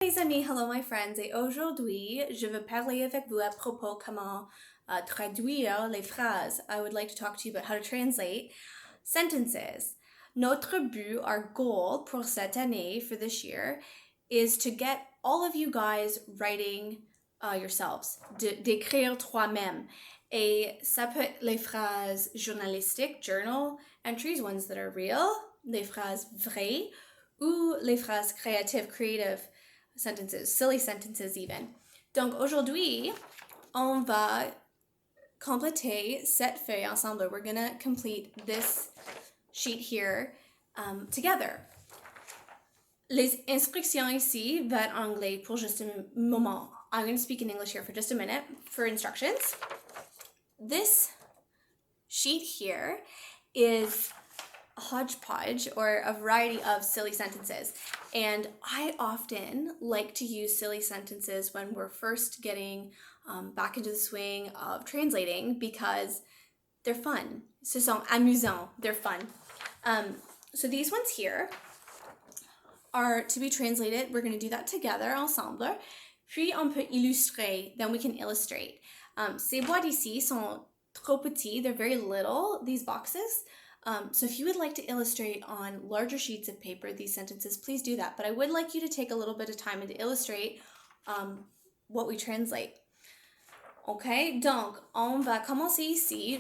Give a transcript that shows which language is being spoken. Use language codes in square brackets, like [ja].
[fr] Les amis, [en] hello my friends, [fr] et aujourd'hui, je veux parler avec vous à propos comment traduire les phrases. [en] I would like to talk to you about how to translate sentences. [fr] Notre but, [en] our goal [fr] pour cette année, [en] for this year, is to get all of you guys writing yourselves, [fr] d'écrire toi-même. Et ça peut être les phrases journalistiques, [en] journal entries, ones that are real, [fr] les phrases vraies, ou les phrases créatives, [en] creative sentences, silly sentences even. [fr] Donc aujourd'hui, on va compléter cette feuille ensemble. [en] We're gonna complete this sheet here together. [fr] Les instructions ici vont être en anglais pour juste un moment. [en] I'm going to speak in English here for just a minute for instructions. This sheet here is a hodgepodge or a variety of silly sentences. And I often like to use silly sentences when we're first getting back into the swing of translating because they're fun. [fr] Ce sont amusants. [en] They're fun. So these ones here are to be translated. We're going to do that together, [fr] ensemble. Puis on peut illustrer. [en] Then we can illustrate. [fr] Ces boîtes ici sont trop petits. [en] They're very little, these boxes. So if you would like to illustrate on larger sheets of paper these sentences, please do that. But I would like you to take a little bit of time and to illustrate what we translate. [fr] Okay, donc on va commencer ici.